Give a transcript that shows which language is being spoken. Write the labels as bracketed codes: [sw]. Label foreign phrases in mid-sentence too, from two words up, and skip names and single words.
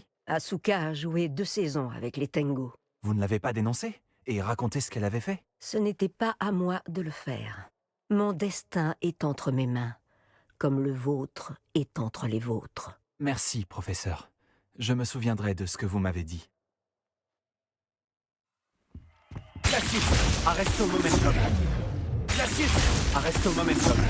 [fr] Asuka a joué 2 saisons avec les Tengu. Vous ne l'avez pas dénoncée? Et raconté ce qu'elle avait fait? Ce n'était pas à moi de le faire. Mon destin est entre mes mains, comme le vôtre est entre les vôtres. Merci, professeur. Je me souviendrai de ce que vous m'avez dit. [la] Glacius, arresto momentum. Glacius, arresto momentum.